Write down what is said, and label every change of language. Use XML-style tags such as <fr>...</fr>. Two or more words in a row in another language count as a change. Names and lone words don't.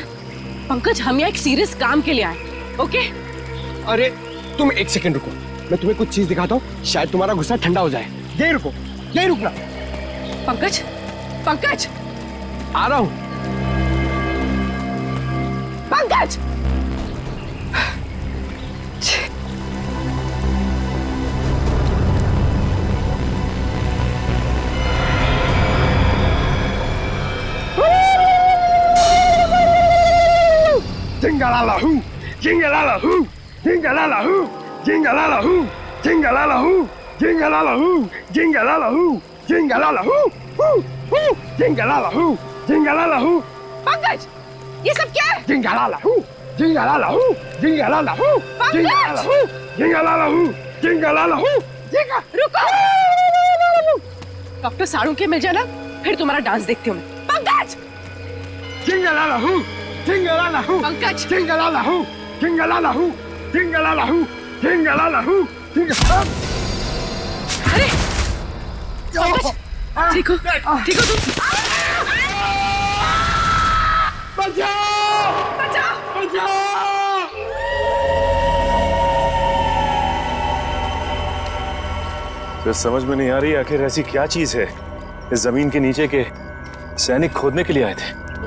<hi>पंकज, हम यहाँ एक सीरियस काम के लिए आए, ओके? अरे तुम एक सेकंड रुको, मैं तुम्हें कुछ चीज दिखाता हूँ, शायद तुम्हारा गुस्सा ठंडा हो जाए। यही रुको, यही रुकना। पंकज, पंकज, आ रहा हूँ। पंकज!</hi> <en>Jingle-la-la-hoo, jingle-la-la-hoo, jingle-la-la-hoo, jingle-la-la-hoo, jingle-la-la-hoo, jingle-la-la-hoo, jingle-la-la-hoo, jingle-la-la-hoo, hoo, hoo, jingle-la-la-hoo, jingle-la-la-hoo,</en> <hi>पंकज, ये सब क्या है?</hi> <en>jingle-la-la-hoo, jingle-la-la-hoo, jingle-la-la-hoo, jingle-la-la-hoo, jingle-la-la-hoo, jingle-la-la-hoo, jingle-</en> <hi>रुको! डॉक्टर साड़ू के मिल जाना, फिर तुम्हारा डांस देखती हूँ मैं। पंकज!</hi> <en>jingle-la-la-hoo, jingle-la-la-hoo,</en> <hi>पंकज!</hi> <en>jingle-la-la-hoo, jingle-la-la-hoo, jingle-la-la-hoo, jingle-la-la-hoo, jingle-</en> <hi>अरे! पंकज! ठीक हो तुम? तो समझ में नहीं आ रही आखिर ऐसी क्या चीज है इस जमीन के नीचे के सैनिक खोदने के लिए आए थे।</hi>